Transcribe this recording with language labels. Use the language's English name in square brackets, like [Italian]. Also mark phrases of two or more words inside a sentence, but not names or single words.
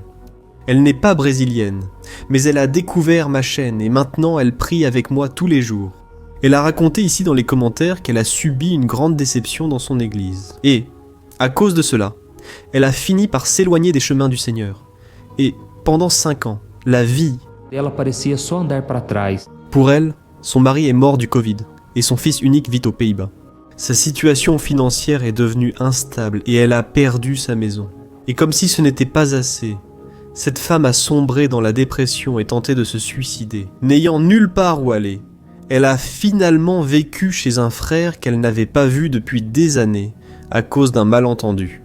[French] Elle n'est pas brésilienne, mais elle a découvert ma chaîne et maintenant elle prie avec moi tous les jours. Elle a raconté ici dans les commentaires qu'elle a subi une grande déception dans son église. Et, à cause de cela, elle a fini par s'éloigner des chemins du Seigneur. Et, pendant 5 ans, la vie... [Portuguese] Ela parecia só andar para trás. [French] Pour elle, son mari est mort du Covid et son fils unique vit aux Pays-Bas. Sa situation financière est devenue instable et elle a perdu sa maison. Et comme si ce n'était pas assez, cette femme a sombré dans la dépression et tenté de se suicider. N'ayant nulle part où aller, elle a finalement vécu chez un frère qu'elle n'avait pas vu depuis des années à cause d'un malentendu.